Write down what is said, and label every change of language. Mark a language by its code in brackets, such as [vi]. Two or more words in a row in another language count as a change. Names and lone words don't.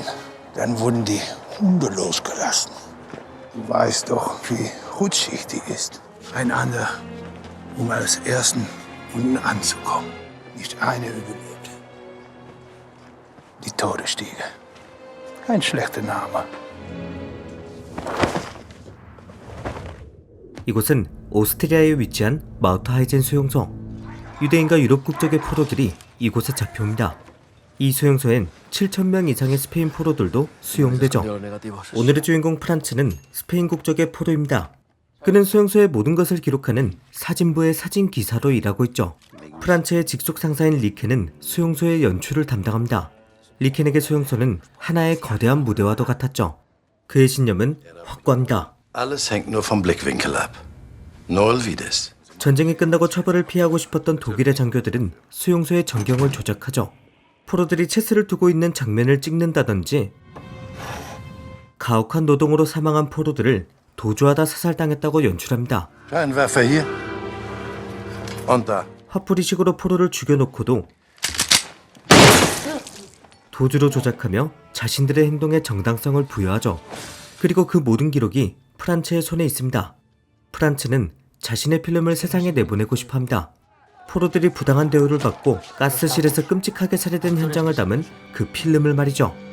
[de] Dann wurden die Hunde losgelassen. Du weißt doch, wie rutschig die ist. Einander, um als Ersten unten anzukommen. Nicht eine überlebt. Die Todesstiege. Kein schlechter Name. [ko] 이곳은 오스트리아에 위치한 마우트하이젠 수용소. 유대인과 유럽 국적의 포로들이 이곳에 잡혀옵니다. 이 수용소엔 7,000명 이상의 스페인 포로들도 수용되죠. 오늘의 주인공 프란츠는 스페인 국적의 포로입니다. 그는 수용소의 모든 것을 기록하는 사진부의 사진 기사로 일하고 있죠. 프란츠의 직속 상사인 리켄은 수용소의 연출을 담당합니다. 리켄에게 수용소는 하나의 거대한 무대와도 같았죠. 그의 신념은 확고합니다. [de] Alles hängt nur vom Blickwinkel ab. [es] No olvides. [ko] 전쟁이 끝나고 처벌을 피하고 싶었던 독일의 장교들은 수용소의 전경을 조작하죠. 포로들이 체스를 두고 있는 장면을 찍는다든지 가혹한 노동으로 사망한 포로들을 도주하다 사살당했다고 연출합니다. [de] Scheinwerfer hier. Und da. [ko] 화풀이식으로 포로를 죽여놓고도 도주로 조작하며 자신들의 행동에 정당성을 부여하죠. 그리고 그 모든 기록이 프란츠의 손에 있습니다. 프란츠는 자신의 필름을 세상에 내보내고 싶어합니다. 포로들이 부당한 대우를 받고 가스실에서 끔찍하게 살해된 현장을 담은 그 필름을 말이죠.